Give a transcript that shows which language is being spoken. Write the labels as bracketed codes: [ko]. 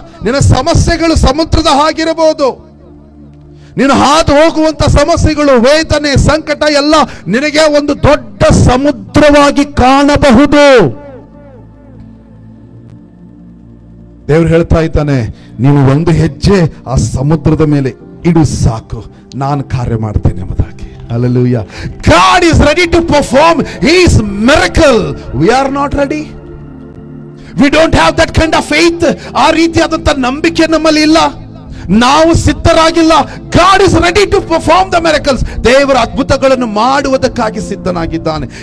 [kn] ನಿನ್ನ ಸಮಸ್ಯೆಗಳು ಸಮುದ್ರದ ಹಾಗಿರಬಹುದು. ನೀನು ಹಾದು ಹೋಗುವಂತ ಸಮಸ್ಯೆಗಳು, ವೇದನೆ, ಸಂಕಟ ಎಲ್ಲ ನಿನಗೆ ಒಂದು ದೊಡ್ಡ ಸಮುದ್ರವಾಗಿ ಕಾಣಬಹುದು. ದೇವರು ಹೇಳ್ತಾ ಇದ್ದಾನೆ, ನೀವು ಒಂದು ಹೆಜ್ಜೆ ಆ ಸಮುದ್ರದ ಮೇಲೆ ಇಡು ಸಾಕು, ನಾನು ಕಾರ್ಯ ಮಾಡ್ತೇನೆ ಎಂಬುದಾಗಿ. [en] Hallelujah. God is ready to perform His miracle. We are not ready. We don't have that kind of faith. [kn] ಆ ರೀತಿಯಾದಂತ ನಂಬಿಕೆ ನಮ್ಮಲ್ಲಿ ಇಲ್ಲ. ನಾವು ಸಿದ್ಧರಾಗಿಲ್ಲ. [en] God is ready to perform the miracles. [kn] ದೇವರ ಅದ್ಭುತಗಳನ್ನು ಮಾಡುವುದಕ್ಕಾಗಿ ಸಿದ್ಧನಾಗಿದ್ದಾನೆ.